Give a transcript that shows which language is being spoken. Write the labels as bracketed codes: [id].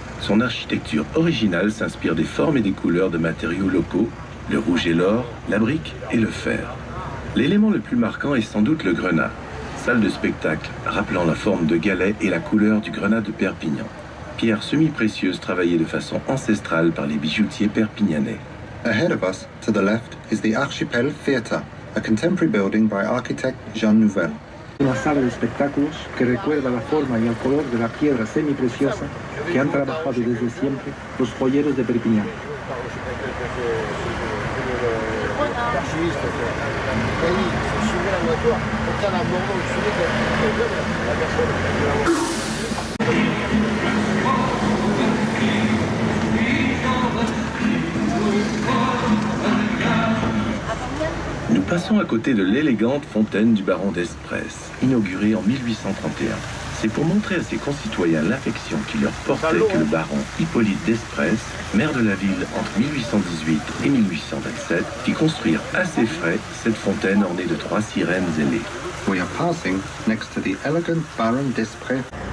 [fr] Son architecture originale s'inspire des formes et des couleurs de matériaux locaux, le rouge et l'or, la brique et le fer. L'élément le plus marquant est sans doute le grenat, salle de spectacle rappelant la forme de galet et la couleur du grenat de Perpignan. Pierre semi-précieuse travaillée de façon ancestrale par les bijoutiers perpignanais. [en] Ahead of us, to the left, is the Archipel Theatre, a contemporary building by architect Jean Nouvel. [es] Una sala de espectáculos que recuerda la forma y el color de la piedra semipreciosa que han trabajado desde siempre los joyeros de Perpiñán. [fr] Nous passons à côté de l'élégante fontaine du baron d'Espresse, inaugurée en 1831. C'est pour montrer à ses concitoyens l'affection qu'il leur portait que le baron Hippolyte d'Espresse, maire de la ville entre 1818 et 1827, fit construire à ses frais cette fontaine ornée de 3 sirènes ailées. [en] We are passing next to the elegant Baron d'Espresse.